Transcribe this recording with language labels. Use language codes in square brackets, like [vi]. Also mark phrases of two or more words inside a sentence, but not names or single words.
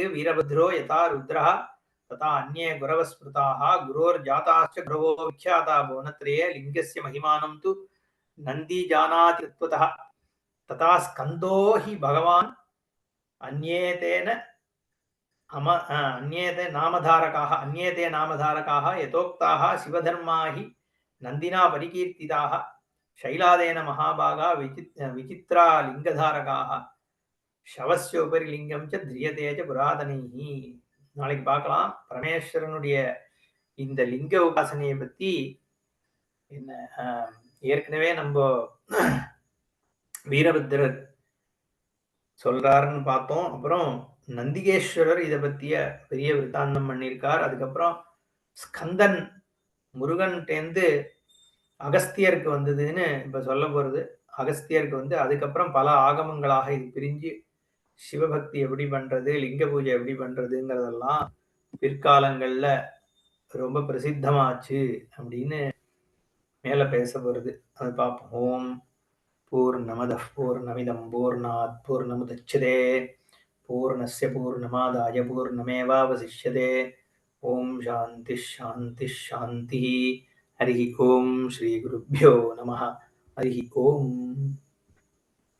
[sa] वीरभद्रो यथा रुद्रो तथा अन्ये गुरवःस्मृताः गुरोर् जाताश्च गुरवो विख्याता भुवनत्रये लिङ्गस्य महिमानं तु नन्दी जानाति तत्त्वतः तथा स्कन्दो हि भगवान् अन्ये ते नामधारकाः यथोक्ताः शिवधर्मा हि नन्दिना परिकीर्तिताः शैलादेन महाभागा विचित्रा लिङ्गधारकाः शवस्य उपरि लिंगम च ध्रियते च पुरातனைஹி. [ta] நாளைக்கு பார்க்கலாம் பரமேஸ்வரனுடைய இந்த லிங்க உபாசனையை பத்தி. என்ன ஏற்கனவே நம்ம வீரபத்ரர் சொல்றாருன்னு பார்த்தோம். அப்புறம் நந்திகேஸ்வரர் இதை பத்திய பெரிய விருத்தாந்தம் பண்ணியிருக்கார். அதுக்கப்புறம் ஸ்கந்தன் முருகன்டேந்து அகஸ்தியருக்கு வந்ததுன்னு இப்ப சொல்ல போறது. அகஸ்தியருக்கு வந்து அதுக்கப்புறம் பல ஆகமங்களாக இது பிரிஞ்சு சிவபக்தி எப்படி பண்றது, லிங்க பூஜை எப்படி பண்றதுங்கிறதெல்லாம் பிற்காலங்கள்ல ரொம்ப பிரசித்தமாச்சு அப்படின்னு மேல பேச போறது. அது பார்ப்போம். [sa] ॐ पूर्णमदः पूर्णमिदं पूर्णात् पूर्णमुदच्यते पूर्णस्य पूर्णमादाय पूर्णमेवावशिष्यते. ॐ शान्ति शान्ति शान्ति. हरि ॐ श्री गुरुभ्यो नमः. हरि ॐ.